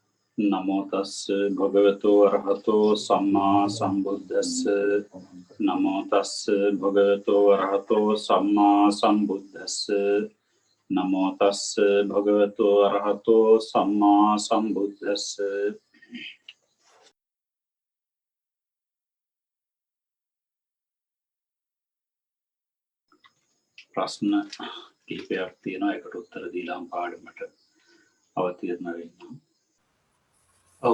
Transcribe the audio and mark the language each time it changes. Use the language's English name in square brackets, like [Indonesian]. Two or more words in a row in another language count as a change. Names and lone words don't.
[Pali] නමෝ තස්ස භගවතු අරහතෝ සම්මා සම්බුද්දස්ස නමෝ තස්ස භගවතු අරහතෝ සම්මා සම්බුද්දස්ස නමෝ තස්ස භගවතු අරහතෝ සම්මා සම්බුද්දස්ස [Sinhala] ප්‍රශ්න කිහිපයක් තියෙනවා ඒකට උත්තර දීලා පාඩමට අවතීර්ණ වෙන්න. ඔව්